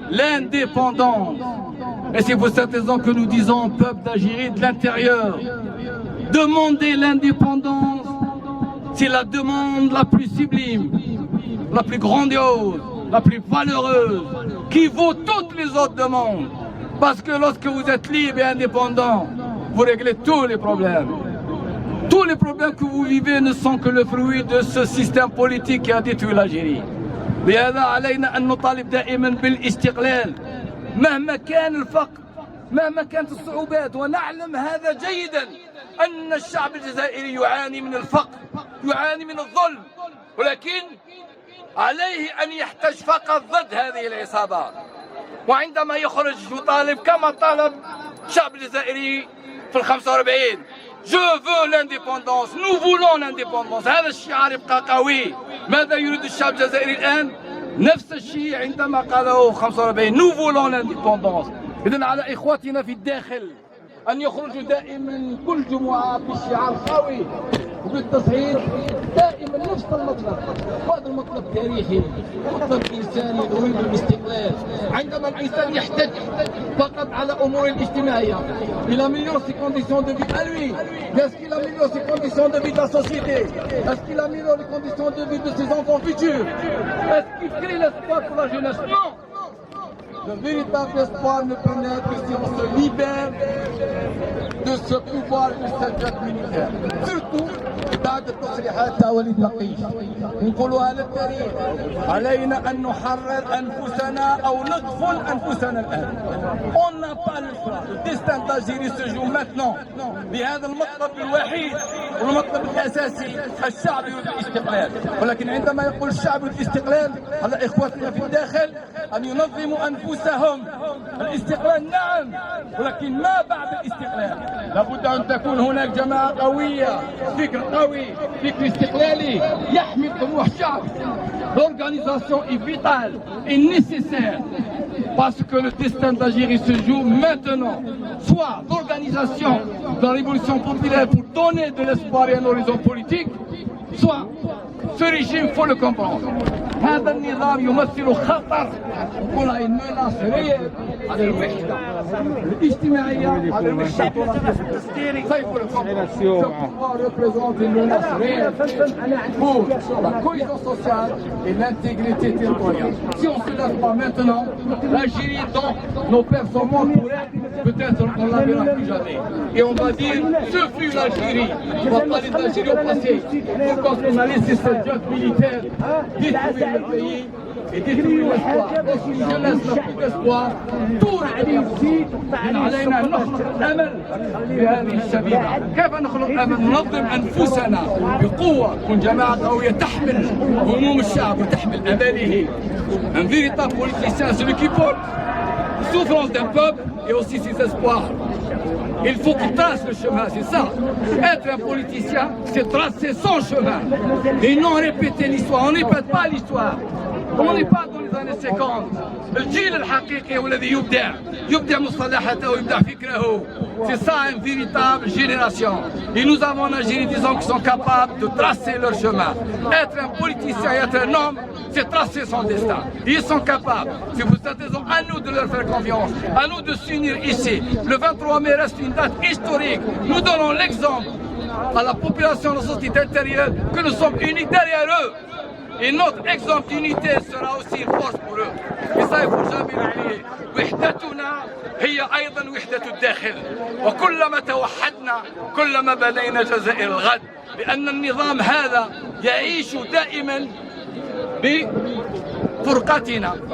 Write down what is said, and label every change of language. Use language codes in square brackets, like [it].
[fr] L'indépendance. Et c'est pour cette raison que nous disons au peuple d'Algérie de l'intérieur, demander l'indépendance, c'est la demande la plus sublime, la plus grandiose, la plus valeureuse, qui vaut toutes les autres demandes. Parce que lorsque vous êtes libre et indépendant, vous réglez tous les problèmes. Tous les problèmes que vous vivez ne sont que le fruit de ce système politique qui a détruit l'Algérie. [ar] لهذا علينا أن نطالب دائما بالاستقلال مهما كان الفقر، مهما كانت الصعوبات، ونعلم هذا جيدا أن الشعب الجزائري يعاني من الفقر، يعاني من الظلم، ولكن عليه أن يحتج فقط ضد هذه العصابات. وعندما يخرج يطالب كما طالب الشعب الجزائري في ال45، [fr] Je veux l'indépendance, nous voulons l'indépendance. [ar] هذا الشعار يبقى قوي. ماذا يريد الشعب الجزائري الآن؟ نفس الشيء عندما قاله 45، [fr] nous voulons l'indépendance. [ar] إذن على إخواتنا في الداخل أن يخرجوا دائما كل جمعة بشعار قوي وبالتصعيد دائما نفس المطلب، وهذا المطلب تاريخي، مطلب إنساني يريد الاستقلال. عندما الإنسان يحتج فقط على أمور الاجتماعية، [fr] il améliore ses conditions de vie à lui. Est-ce qu'il améliore ses conditions de vie de la société? Est-ce qu'il améliore les conditions de vie de ses enfants futurs? Est-ce qu'il crée l'espoir pour la jeunesse? Non. Le véritable espoir ne peut naître que si on se libère de ce pouvoir de cette junte militaire. Surtout [ar] بعد التصريحات تاع وليد نقيش نقولوها للتاريخ، علينا ان نحرر انفسنا او نقفل انفسنا الان. [fr] On n'a pas le choix. Le destin d'Algérie se joue maintenant [ar] بهذا المطلب الوحيد والمطلب الاساسي، الشعب يريد الاستقلال. ولكن عندما يقول الشعب يريد الاستقلال على اخوتنا في الداخل ان ينظموا انفسهم. الاستقلال نعم، ولكن ما بعد الاستقلال؟ لابد ان تكون هناك جماعه قويه، فكر قوي، فكر استقلالي يحمي طموح الشعب. [fr] L'organisation est vitale et nécessaire parce que le destin d'Algérie se joue maintenant. Soit l'organisation de la révolution populaire pour donner de l'espoir et un horizon politique, soit ce régime, il faut le comprendre. [ar] هذا النظام يمثل خطر ولا [fr] menace réelle [ar] على الوحدة الاجتماعية، على الوحدة التفكيري. [fr] Ça il faut le comprendre. Ce pouvoir représente une menace réelle pour la cohésion sociale et l'intégrité territoriale. Si on ne se lève pas maintenant, l'Algérie dont nos pères sont morts pour elle, peut-être on ne la verra plus jamais. Et on va dire, ce fut l'Algérie. On va parler d'Algérie au passé. Pourquoi on a laissé cette junte militaire détruire le pays et détruire l'espoir. Lorsqu'une jeunesse n'a plus d'espoir, tout devient possible. [ar] علينا أن نخلق الأمل بهذه الشبيبة. كيف نخلق الأمل؟ ننظم أنفسنا بقوة، تكون جماعة قوية تحمل هموم الشعب وتحمل أماله. [fr] Un véritable politicien, celui qui porte la souffrance d'un peuple et aussi ses espoirs. Il faut qu'il trace le chemin, c'est ça. Être un politicien, c'est tracer son chemin et non répéter l'histoire. On ne répète pas l'histoire. On n'est pas dans les années 50. [ar] الجيل الحقيقي هو الذي يبدع مصطلحاته ويبدع فكره. [fr] C'est ça une véritable génération. Et nous avons en Algérie des gens qui sont capables de tracer leur chemin. Être un politicien et être un homme, c'est tracer son destin. Ils sont capables. Si vous êtes à nous de leur faire confiance, à nous de s'unir ici. Le 23 mai reste une date historique. Nous donnons l'exemple à la population de la société intérieure que nous sommes unis derrière eux. Et notre exemple d'unité sera aussi une force pour eux. Et ça, il ne faut jamais l'oublier. [ar] وحدتنا هي أيضا وحدة الداخل. وكلما توحدنا كلما بنينا جزائر الغد. لأن النظام هذا يعيش دائما بفرقتنا.